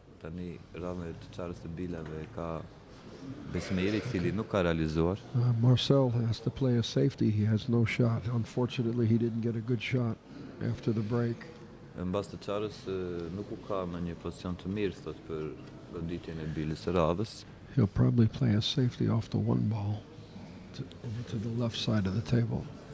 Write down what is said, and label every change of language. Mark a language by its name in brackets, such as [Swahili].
[Albanian] Tani radhën e të çarës së bilave ka Besmiri, i cili nuk ka realizuar. [English] Marcel has to play a safety. He has no shot. Unfortunately, he didn't get a good shot after the break. [Albanian] Mbas të çarës nuk u ka në një pozicion të mirë, thotë, për goditjen e bilës së radhës. [English] He'll probably play a safety off the 1 ball over to the left side of the table.